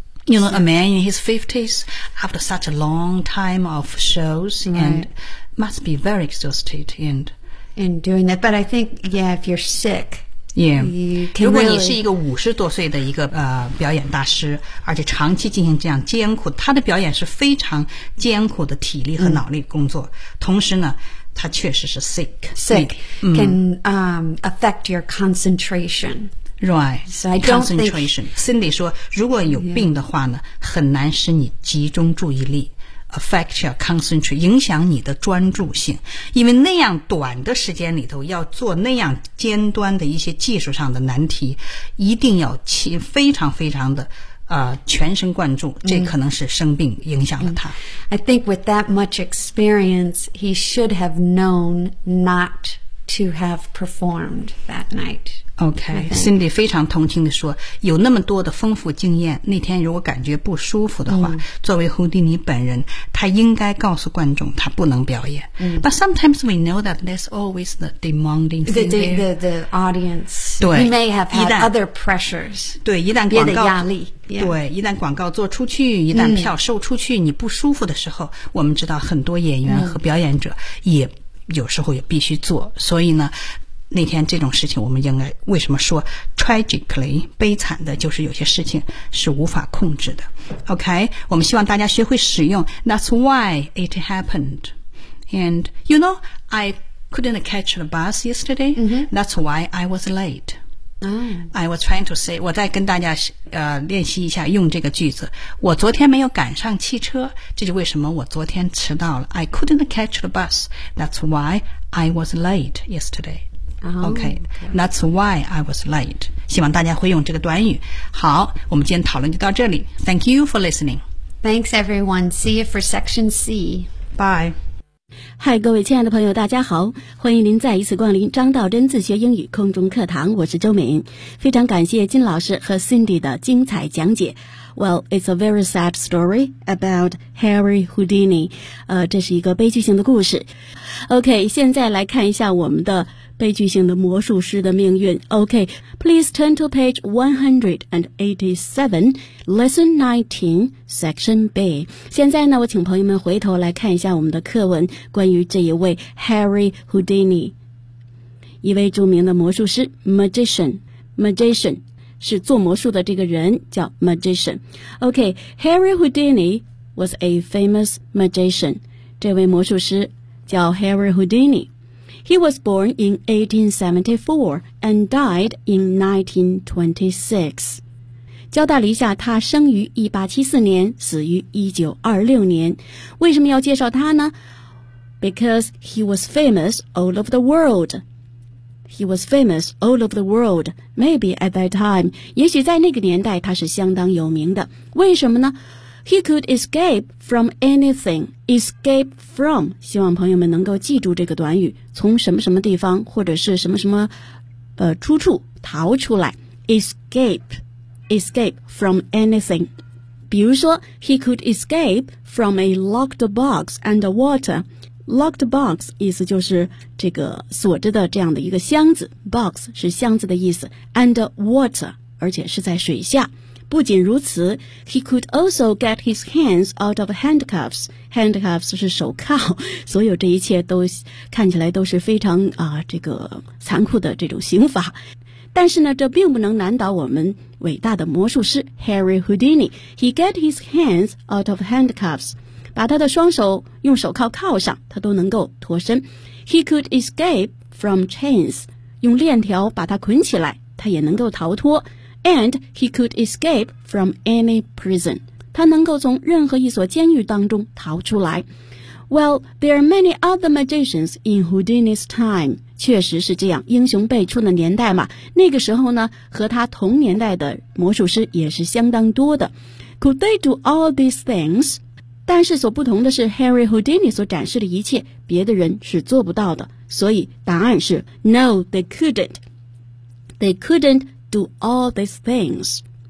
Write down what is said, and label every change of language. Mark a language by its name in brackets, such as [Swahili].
[English] You know, a man in his 50s after such a long time of shows and must be very exhausted and doing that. But I think, yeah, if you're sick, [Chinese] 如果你是一个五十多岁的一个表演大师，而且长期进行这样艰苦，他的表演是非常艰苦的体力和脑力工作。同时呢，他确实是 sick [English] can affect your concentration. Right, so concentration. [Chinese] Cindy 说，如果有病的话呢，很难使你集中注意力。 [English] Affect your concentration, [Chinese] 影响你的专注性，因为那样短的时间里头要做那样尖端的一些技术上的难题，一定要非常非常的全神贯注，这可能是生病影响了他。 [English] I think with that much experience, he should have known not to have performed that night. [Chinese] Okay, Cindy 非常同情地说，有那么多的丰富经验，那天如果感觉不舒服的话，作为胡迪尼本人，他应该告诉观众他不能表演。 [English] But sometimes we know that there's always the demanding thing. The audience. He may have had other pressures. [Chinese] 对，一旦广告的压力。Yeah. 对，一旦广告做出去，一旦票售出去，你不舒服的时候，我们知道很多演员和表演者也有时候也必须做，所以呢，那天这种事情我们应该为什么说 tragically 悲惨的，就是有些事情是无法控制的。 OK， 我们希望大家学会使用 [English] That's why it happened. And you know, I couldn't catch the bus yesterday.、That's why I was late.、I was trying to say， [Chinese] 我再跟大家练习一下用这个句子。我昨天没有赶上汽车，这就为什么我昨天迟到了。 [English] I couldn't catch the bus. That's why I was late yesterday. Okay, that's why I was late. [Chinese] 希望大家会用这个短语。好，我们今天讨论就到这里。 [English] Thank you for listening. Thanks, everyone. See you for Section C. Bye. [Chinese] Hi, 各位亲爱的朋友，大家好，欢迎您再一次光临张道真自学英语空中课堂。我是周敏，非常感谢金老师和 Cindy 的精彩讲解。 [English] Well, it's a very sad story about Harry Houdini. [Chinese] 这是一个悲剧性的故事。Okay, 现在来看一下我们的悲剧性的魔术师的命运。 [English] OK, please turn to page 187, lesson 19, section B. [Chinese] 现在呢，我请朋友们回头来看一下我们的课文，关于这一位 Harry Houdini, 一位著名的魔术师 magician 是做魔术的这个人叫 magician. [English] OK, Harry Houdini was a famous magician. [Chinese] 这位魔术师叫 [English] Harry Houdini. He was born in 1874 and died in 1926. [Chinese] 交代了一下，他生于1874年，死于1926年。为什么要介绍他呢？ [English] Because he was famous all over the world. He was famous all over the world. Maybe at that time. [Chinese] 也许在那个年代他是相当有名的。为什么呢？ [English] He could escape from anything. Escape from. [Chinese] 希望朋友们能够记住这个短语，从什么什么地方或者是什么什么出处逃出来。 [English] Escape from anything. [Chinese] 比如说 [English] ,he could escape from a locked box and water. [Chinese] Locked box 意思就是这个锁着的这样的一个箱子。Box 是箱子的意思。 [English] And water, [Chinese] 而且是在水下。不仅如此 [English] ,he could also get his hands out of handcuffs. [Chinese] Handcuffs 是手铐，所有这一切都看起来都是非常这个残酷的这种刑罚。但是呢，这并不能难倒我们伟大的魔术师 Harry Houdini. [English] He get his hands out of handcuffs. [Chinese] 把他的双手用手铐铐上，他都能够脱身。 [English] He could escape from chains. [Chinese] 用链条把他捆起来，他也能够逃脱。 [English] And he could escape from any prison. [Chinese] 他能够从任何一所监狱当中逃出来。 [English] Well, there are many other magicians in Houdini's time. [Chinese] 确实是这样，英雄辈出的年代嘛，那个时候呢，和他同年代的魔术师也是相当多的。 [English] Could they do all these things? [Chinese] 但是所不同的是 ,Harry Houdini 所展示的一切，别的人是做不到的。所以答案是 [English] ,No, they couldn't. They couldn't do all these things.